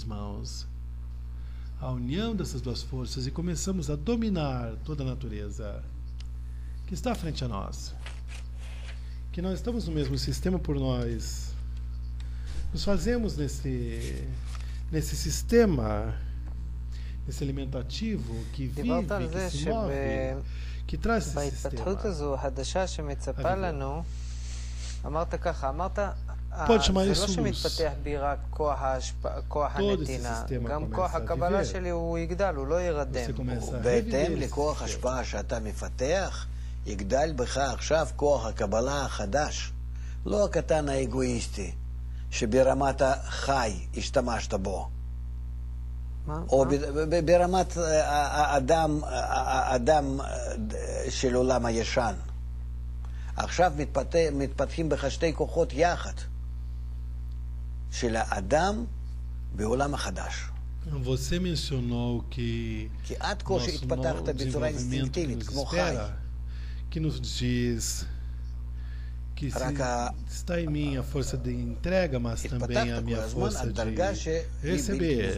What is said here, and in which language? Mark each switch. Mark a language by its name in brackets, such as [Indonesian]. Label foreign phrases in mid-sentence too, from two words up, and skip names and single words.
[Portuguese] mãos, a união dessas duas forças, e começamos a dominar toda a natureza que está frente a nós, que nós estamos no mesmo sistema por nós, nos fazemos nesse sistema, esse alimentativo que vive, que se move, que traz esse sistema. Pode chamar isso luz. Todo esse sistema começa a viver. Você começa a reviver. [Hebrew] יגדל בך עכשיו כוח הקבלה החדש, לא הקטן האגואיסטי שברמת החי השתמשת בו, או ברמת האדם של עולם הישן. עכשיו מתפתחים בך שתי כוחות יחד של האדם בעולם החדש. [Portuguese] Você mencionou que nosso desenvolvimento nos espera, que nos diz que está em mim a força de entrega, mas também a minha força de receber.